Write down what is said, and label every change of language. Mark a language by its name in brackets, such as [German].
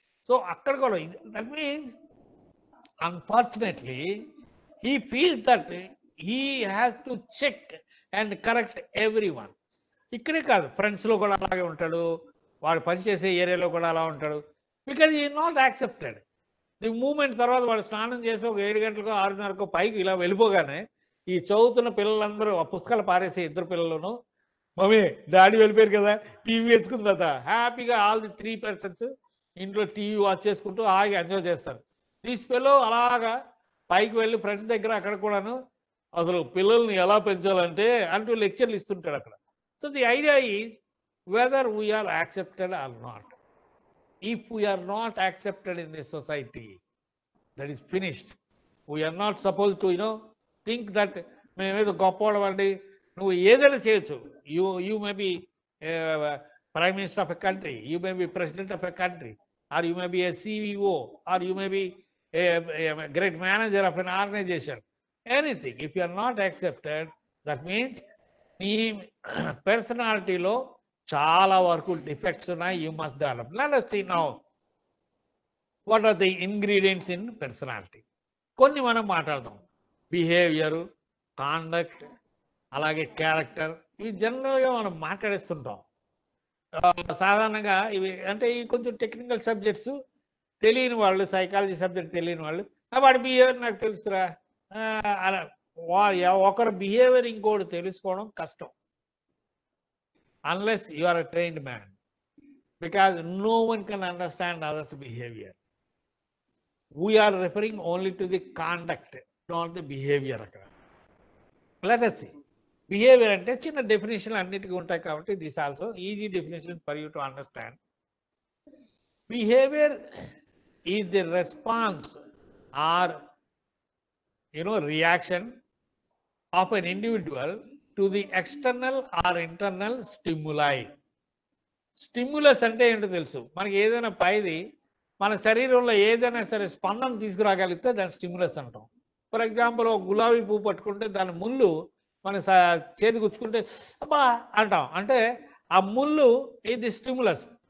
[English] so [Telugu] అక్కడ కూడా [English] That means unfortunately he feels that he has to check and correct everyone. [Telugu] ఇక్కడే కాదు, ఫ్రెండ్స్లో కూడా అలాగే ఉంటాడు, వాడు పనిచేసే ఏరియాలో కూడా అలా ఉంటాడు. [English] Because he not accepted. The moment [Telugu] తర్వాత వాడు స్నానం చేసి ఒక 7 గంటలకో 6:30కో పైకి ఇలా వెళ్ళిపోగానే ఈ చదువుతున్న పిల్లలందరూ ఆ పుస్తకాలు పారేసే ఇద్దరు పిల్లలను, మమ్మీ డాడీ వెళ్ళిపోయారు కదా టీవీ వేసుకున్న తర్వాత హ్యాపీగా [English] all the 3 persons [Telugu] ఇంట్లో టీవీ వాచ్ చేసుకుంటూ హాయిగా ఎంజాయ్ చేస్తారు. తీసుకెళ్ళు అలాగా పైకి వెళ్ళి ఫ్రెండ్స్ దగ్గర అక్కడ కూడాను అసలు పిల్లల్ని ఎలా పెంచాలంటే అంటూ లెక్చర్లు ఇస్తుంటాడు అక్కడ. [English] So the idea is whether we are accepted or not. If we are not accepted in the society, that is finished. We are not suppose to think that [Telugu] మేమేదో గొప్పవాళ్ళండి, నువ్వు ఏదైనా చేయొచ్చు. [English] You may be prime minister of a country, you may be president of a country, or you may be a CEO, or you may be a great manager of an organization, anything. If you are not accepted, that means [Telugu] నీ పర్సనాలిటీలో చాలా వరకు defects ఉన్నాయి. [English] You must develop. Let us see now what are the ingredients in personality. [Telugu] కొన్ని మనం మాట్లాడదాం. Behaviour, conduct, అలాగే character, ఇవి జనరల్గా మనం మాట్లాడేస్తుంటాం. సాధారణంగా ఇవి అంటే ఈ కొంచెం టెక్నికల్ సబ్జెక్ట్స్ తెలియని వాళ్ళు, సైకాలజీ సబ్జెక్ట్ తెలియని వాళ్ళు వాడి బిహేవియర్ నాకు తెలుసురా అలా ఒకరు బిహేవియర్ ఇంకోటి తెలుసుకోవడం కష్టం, [English] Unless you are a trained man, because no one can understand others behaviour. We are referring only to the conduct, not the behaviour. [Telugu] అక్కడ [English] Let us see. [Telugu] బిహేవియర్ అంటే చిన్న డెఫినేషన్ అన్నిటికీ ఉంటాయి కాబట్టి [English] This also easy definition for you to understand. Behavior is the response or reaction of an individual to the external or internal stimuli. [Telugu] Stimulus అంటే ఏంటో తెలుసు మనకి. ఏదైనా పైది మన శరీరంలో ఏదైనా సరే స్పందన తీసుకురాగలిగితే దాన్ని స్టిమ్యులస్ అంటాం. [English] for example [Telugu] ఒక గులాబీ పువ్వు పట్టుకుంటే దాని ముళ్ళు మన చేతి గుచ్చుకుంటే అబ్బా అంటాం, అంటే ఆ ముళ్ళు ఇది స్టిమ్యులస్.